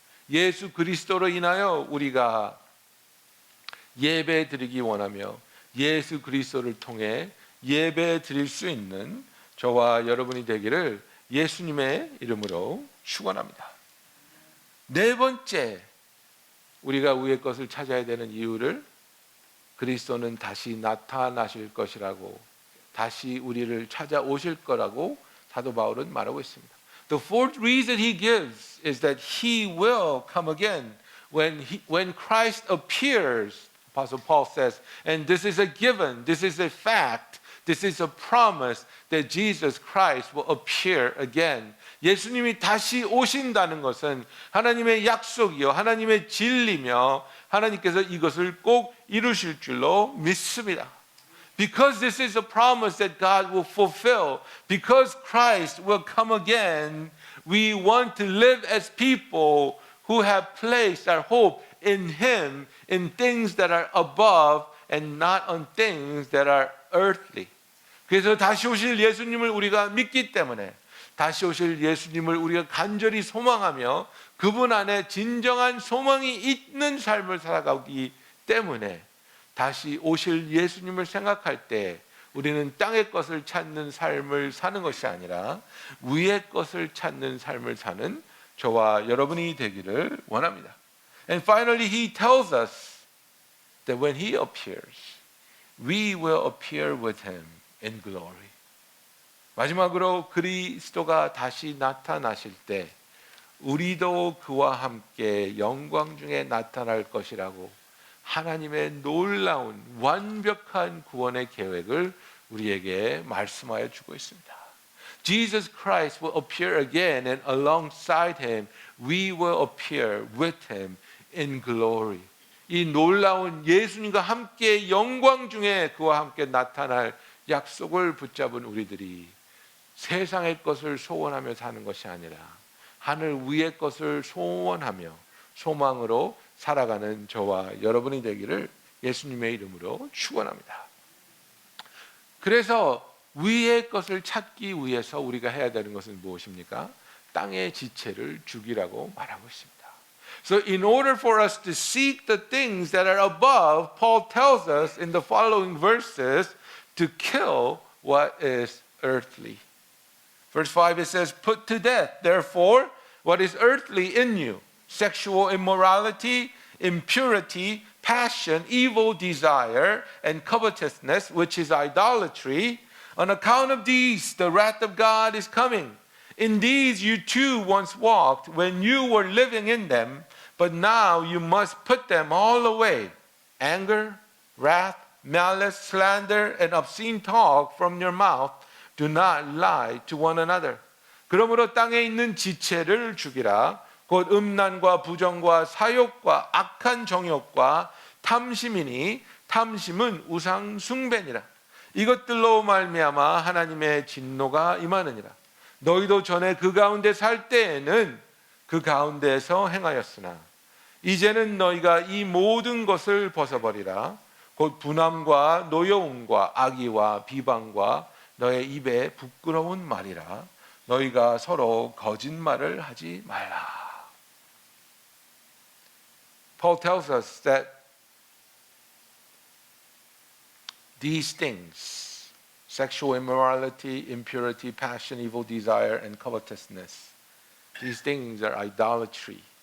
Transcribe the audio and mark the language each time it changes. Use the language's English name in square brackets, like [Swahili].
[Korean] 예수 그리스도로 인하여 우리가 예배 드리기 원하며 예수 그리스도를 통해 예배 드릴 수 있는 저와 여러분이 되기를 예수님의 이름으로 축원합니다. 네 번째, 우리가 위의 것을 찾아야 되는 이유를 그리스도는 다시 나타나실 것이라고, 다시 우리를 찾아오실 거라고 사도 바울은 말하고 있습니다. [English] The fourth reason he gives is that he will come again when Christ appears. Apostle Paul says, and this is a given, this is a fact, this is a promise that Jesus Christ will appear again. [Korean] 예수님이 다시 오신다는 것은 하나님의 약속이요, 하나님의 진리며 하나님께서 이것을 꼭 이루실 줄로 믿습니다. [English] Because this is a promise that God will fulfill, because Christ will come again, we want to live as people who have placed our hope in Him, in things that are above and not on things that are earthly. [Korean] 그래서 다시 오실 예수님을 우리가 믿기 때문에, 다시 오실 예수님을 우리가 간절히 소망하며 그분 안에 진정한 소망이 있는 삶을 살아가기 때문에 다시 오실 예수님을 생각할 때 우리는 땅의 것을 찾는 삶을 사는 것이 아니라 위의 것을 찾는 삶을 사는 저와 여러분이 되기를 원합니다. [English] And finally, he tells us that when he appears, we will appear with him in glory. [Korean] 마지막으로 그리스도가 다시 나타나실 때 우리도 그와 함께 영광 중에 나타날 것이라고 하나님의 놀라운 완벽한 구원의 계획을 우리에게 말씀하여 주고 있습니다. [English] Jesus Christ will appear again, and alongside him we will appear with him in glory. [Korean] 이 놀라운 예수님과 함께 영광 중에 그와 함께 나타날 약속을 붙잡은 우리들이 세상의 것을 소원하며 사는 것이 아니라 하늘 위의 것을 소원하며 소망으로 살아가는 저와 여러분이 되기를 예수님의 이름으로 축원합니다. 그래서 위의 것을 찾기 위해서 우리가 해야 되는 것은 무엇입니까? 땅의 지체를 죽이라고 말하고 있습니다. [English] So in order for us to seek the things that are above, Paul tells us in the following verses to kill what is earthly. Verse 5 it says, put to death, therefore, what is earthly in you, sexual immorality, impurity, passion, evil desire, and covetousness, which is idolatry. On account of these, the wrath of God is coming. In these you too once walked when you were living in them, but now you must put them all away. Anger, wrath, malice, slander, and obscene talk from your mouth. Do not lie to one another. [Korean] 그러므로 땅에 있는 지체를 죽이라. 곧 음란과 부정과 사욕과 악한 정욕과 탐심이니 탐심은 우상 숭배니라. 이것들로 말미암아 하나님의 진노가 임하느니라. 너희도 전에 그 가운데 살 때에는 그 가운데에서 행하였으나 이제는 너희가 이 모든 것을 벗어버리라. 곧 분함과 노여움과 악의와 비방과 너의 입에 부끄러운 말이라. 너희가 서로 거짓말을 하지 말라. [English] Paul tells us that these things, sexual immorality, impurity, passion, evil desire, and covetousness, these things are idolatry.